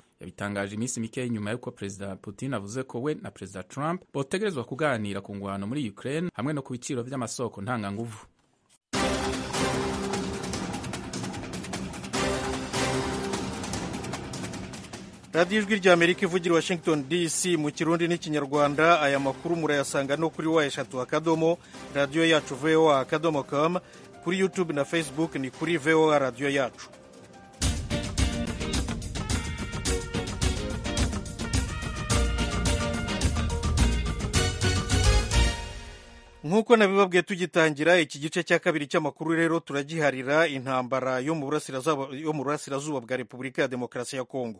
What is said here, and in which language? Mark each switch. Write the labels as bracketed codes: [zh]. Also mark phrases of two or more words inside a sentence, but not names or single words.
[rn] Yabitangaje iminsi mike nyuma yuko perezida Putin avuze ko we na perezida Trump botegerezwa kuganira ku ngwano muri Ukraine hamwe no ku biciro vy'amasoko ntanganguvu. radiyo ijwi rya Amerika ivugira Washington DC mu Kirundi n'Ikinyarwanda. Aya makuru murayasanga no kuri wa3 radiyo yacu voa.com, kuri YouTube na Facebook ni kuri VOA radiyo yacu. [rw] Nk'uko nabibabwiye tugitangira iki gice cya kabiri cy'amakuru rero turagiharira intambara yo mu burasirazuba bwa Repubulika ya Demokarasi ya Kongo.